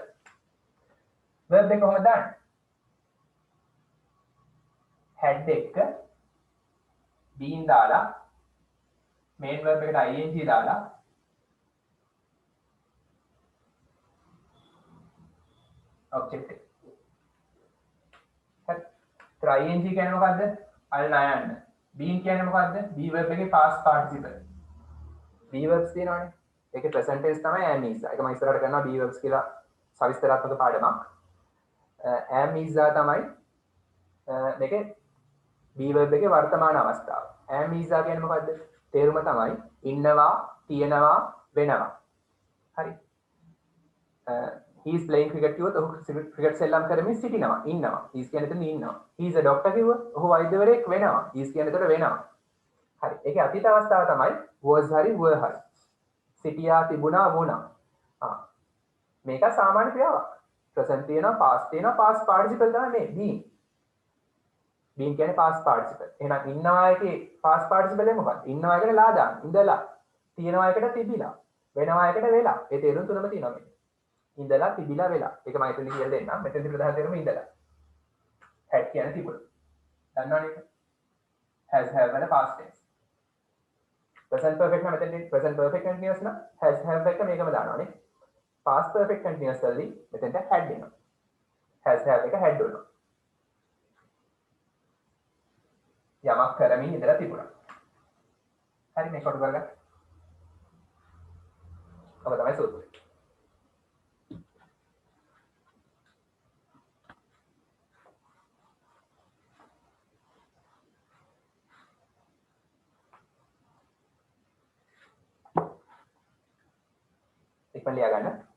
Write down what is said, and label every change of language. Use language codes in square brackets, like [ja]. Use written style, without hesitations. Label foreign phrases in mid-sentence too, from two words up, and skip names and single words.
[si] verb එක කොහොමද දාන්නේ? had එක been දාලා [en] main verb [si] එකට ing දාලා object එක. හරි. ing කියන්නේ මොකද්ද? අල්ලා යන්න. been කියන්නේ මොකද්ද? [en] be verb [si] එකේ [en] past participle. be verbs [si] තියෙනවනේ. ඒකේ [en] present tense [si] තමයි [en] am is. [si] ඒක මම ඉස්සරහට කරනවා [en] be verbs [si] කියලා සවිස්තරාත්මක පාඩමක්. [en] am is [si] තමයි මේකේ [en] be verb [si] එකේ වර්තමාන අවස්ථාව. [en] am is [si] කියන්නේ මොකද්ද? තේරුම තමයි ඉන්නවා, තියෙනවා, වෙනවා. හරි. [en] he is playing cricket [si] කිව්වොත් ඔහු ක්‍රිකට් සෙල්ලම් කරමින් සිටිනවා, ඉන්නවා. [en] he is [si] කියන්නේ එතන ඉන්නවා. [en] he is a doctor [si] කිව්වොත් ඔහු වෛද්‍යවරයෙක් වෙනවා. [en] he is [si] කියන්නේ එතන වෙනවා. හරි. ඒකේ අතීත අවස්ථාව තමයි was හරි were හරි. සිටියා, තිබුණා, වුණා. මේක සාමාන්‍ය ක්‍රියාවක්. present තියෙනවා, past තියෙනවා, [en] past participle [si] තමයි මේ being. being කියන්නේ [en] past participle. [si] එහෙනම් ඉන්නවා එකේ [en] past participle [si] එක මොකක්ද? ඉන්නවා එකට ලා දාන්න. ඉඳලා. තියෙනවා එකට තිබිලා. වෙනවා එකට වෙලා. ඒ තේරුම් තුනම තියෙනවා මේ. ඉඳලා තිබිලා වෙලා. ඒක මම එතනදි කියලා දෙන්නම්. මෙතනදි ප්‍රධාන තේරුම ඉඳලා. had කියන්නේ තිබුණා. දන්නවනේ. [en] has have [si] වල past tense. [en] present perfect [si] නම් මෙතනදි [en] present perfect continuous [si] නම් [en] has have [si] එක මේකම දානවානේ. [en] past perfect continuous [si] වලදී මෙතනට had එනවා. [en] has have [si] එක had වෙනවා. යමක් කරමින් ඉඳලා තිබුණා. හරි මේක කොට කරගන්න. ඔබ තමයි සූත්‍රය. ඉක්මන් ලියා ගන්න.